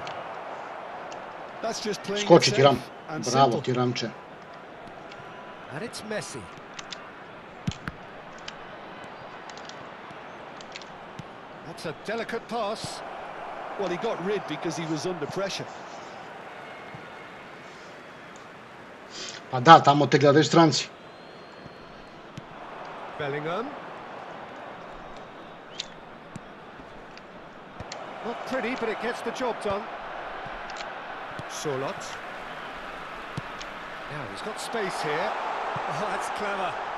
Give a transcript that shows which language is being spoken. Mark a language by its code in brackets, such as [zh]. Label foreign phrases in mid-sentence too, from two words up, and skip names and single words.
[en] That's just playing it safe and simple. Tiramče. And it's Messi. That's a delicate pass. Well, he got rid because he was under pressure. [sr] Pa da, tamo te gledaju stranci. [en] Bellingham. Not pretty, but it gets the job done. Solot. Now he's got space here. Oh, that's clever.